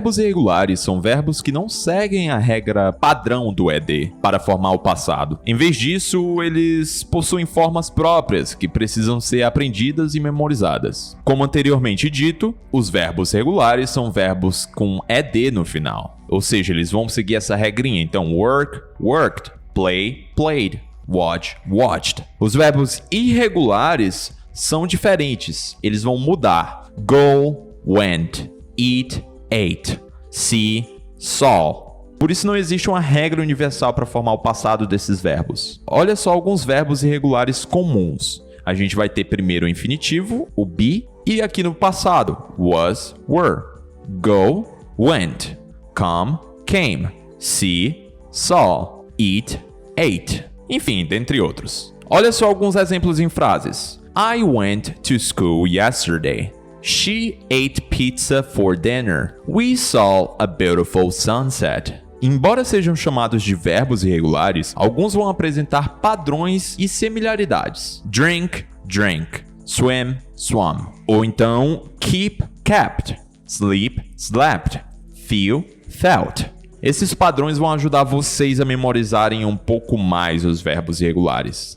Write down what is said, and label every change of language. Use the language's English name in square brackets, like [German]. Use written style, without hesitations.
[Portuguese] verbos irregulares são verbos que não seguem a regra padrão do ED para formar o passado. Em vez disso, eles possuem formas próprias que precisam ser aprendidas e memorizadas. Como anteriormente dito, os verbos regulares são verbos com ED no final. Ou seja, eles vão seguir essa regrinha. [English] Então, work, worked, play, played, watch, watched. [Portuguese] Os verbos irregulares são diferentes. Eles vão mudar. [English] Go, went, eat, ate, see, saw. [Portuguese] Por isso não existe uma regra universal para formar o passado desses verbos. Olha só alguns verbos irregulares comuns. A gente vai ter primeiro o infinitivo, o be, e aqui no passado, was, were. [English] Go, went. Come, came. See, saw. Eat, ate. [Portuguese] Enfim, dentre outros. Olha só alguns exemplos em frases. [English] I went to school yesterday. She ate pizza for dinner. We saw a beautiful sunset. [Portuguese] Embora sejam chamados de verbos irregulares, alguns vão apresentar padrões e similaridades. [English] Drink, drank. Swim, swam. [Portuguese] Ou então, [English] keep, kept. Sleep, slept. Feel, felt. [Portuguese] Esses padrões vão ajudar vocês a memorizarem um pouco mais os verbos irregulares.